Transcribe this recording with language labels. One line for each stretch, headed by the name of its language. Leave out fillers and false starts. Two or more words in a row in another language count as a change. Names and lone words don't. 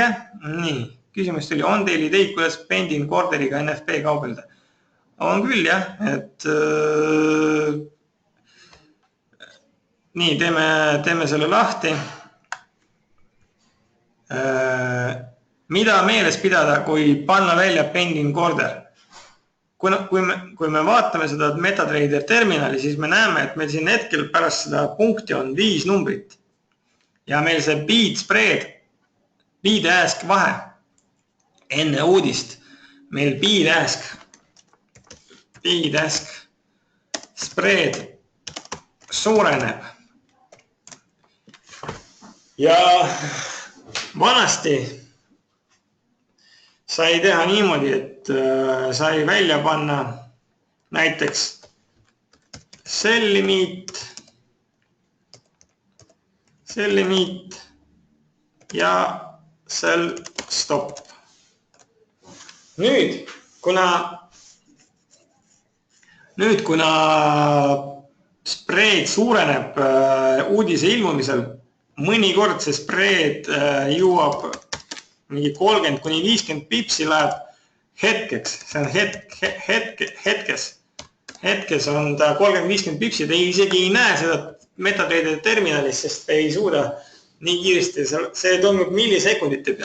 Estonian: Nii, küsimus tuli, on teil ideid, kuidas
English: Pending Orderiga
Estonian: NFP kaubelda? On küll, jah, et nii, teeme selle lahti. Mida meeles pidada, kui panna välja
English: pending order?
Estonian: Kui me vaatame seda MetaTrader terminali, siis me näeme, et meil siin hetkel pärast seda punkti on 5 numbrit. Ja meil see
English: bid spread, bid ask
Estonian: vahe, enne uudist, meil
English: bid ask spread
Estonian: suureneb. Ja vanasti sai teha niimoodi, et sai välja panna näiteks
English: sell limit
Estonian: ja
English: sell stop.
Estonian: Nüüd, kuna spread suureneb uudise ilmumisel, mõnikord see spread jõuab mingi 30 kuni 50 pipsi läheb hetkeks, see on hetkes on ta 30-50 pipsi, te isegi ei näe seda MetaTrader terminalis, sest te ei suuda nii kiiresti, see toimub millisekundite peal.